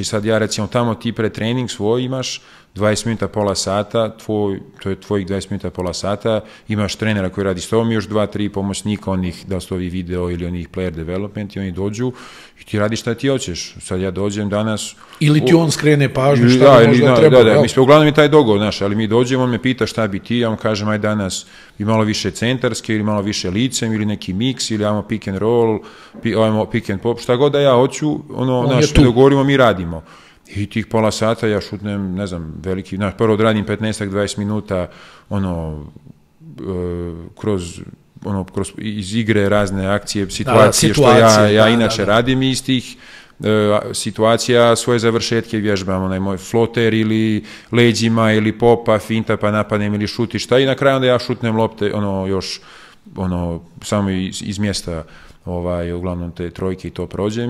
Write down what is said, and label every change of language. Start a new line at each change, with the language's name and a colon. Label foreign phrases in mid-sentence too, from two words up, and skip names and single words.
Bosnian: Sad ja recimo tamo ti pre trening svoj imaš 20 minuta, pola sata, to je tvojih 20 minuta, pola sata, imaš trenera koji radi s tobom, još 2-3 pomoćnika onih, da su ovi video ili onih
English: player development
Bosnian: i oni dođu i ti radiš šta ti hoćeš. Sad ja dođem danas... Ili ti on skrene pažnju šta bi možda treba. Da, mislim, uglavnom je taj dogovor, znaš, ali mi dođemo, on me pita šta bi ti, ja vam kažem, aj danas i malo više centarske ili malo više licem ili neki mix ili ajmo
English: pick and roll,
Bosnian: ajmo
English: pick and pop,
Bosnian: šta god da ja hoću, naš, mi dogovorimo, mi radimo. I tih pola sata ja šutnem, ne znam, veliki, prvo odradim 15-20 minuta, kroz iz igre razne akcije, situacije, što ja inače radim iz tih situacija, svoje završetke vježbam, onaj moj floter ili leđima ili popa, finta pa napadnem ili šuti šta i na kraju onda ja šutnem lopte, još, samo iz mjesta, uglavnom te trojke i to prođem.